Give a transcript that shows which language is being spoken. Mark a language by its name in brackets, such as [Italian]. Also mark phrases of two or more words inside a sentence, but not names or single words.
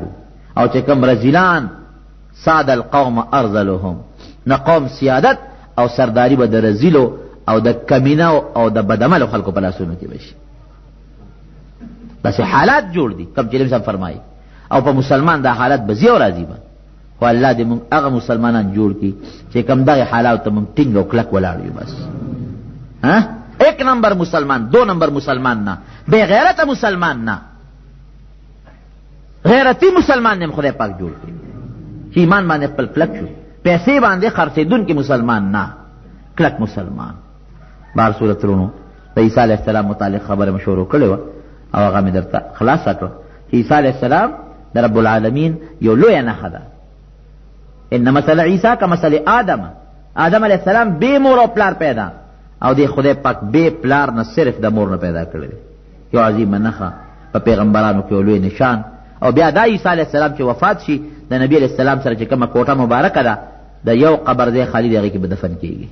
[Pashto] او چې کم رزیلان [Arabic] ساد القوم ارذلهم، [Pashto] نه قوم سیادت او سرداری به د رزیلو او د کمینه او د بدعملو خلکو په لاسونو کې به شي. داسې حالات جوړ دي کم چې نبي صاحب فرمایي. او په مسلمان دا حالت به ځي او راځي به. خو الله دې موږ هغه مسلمانان جوړ کړي چې کم دغې حالاتو ته موږ ټینګ او کلک ولاړ یو. [Urdu] بس ایک نمبر مسلمان، [Pashto] دو نمبر مسلمان نه، بے غیرت مسلمان نه، غیرتی مسلمان نه خدای پاک جوړ کړي چې ایمان باندې خپل کلک شو، پیسې باندې خرڅېدونکي مسلمان نه، کلک مسلمان. بهر صورت رونو د عیسی [Arabic] علیه السلام [Pashto] متعلق خبره مې شروع کړې وه او هغه مې درته خلاصه کړه چې عیسی [Arabic] علیه السلام [Pashto] د [Arabic] رب العالمین [Pashto] یو لویه نښه ده. [Arabic] ان مثل عیسی کمثل آدم، [Pashto] آدم [Arabic] علیه السلام [Pashto] بې مور او پلار پیدا، او دی خدای پاک بې پلار نه صرف د مور نه پیدا کړی دی. یو عظیمه نښه په پیغمبرانو کې یو لوی نشان. او بیا دا عیسی [Arabic] علیه السلام [Pashto] چې وفات شي د نبی [Arabic] علیه السلام [Pashto] سره چې کومه کوټه مبارکه ده د یو قبر ځای خالي دی، هغې کې به دفن کېږي.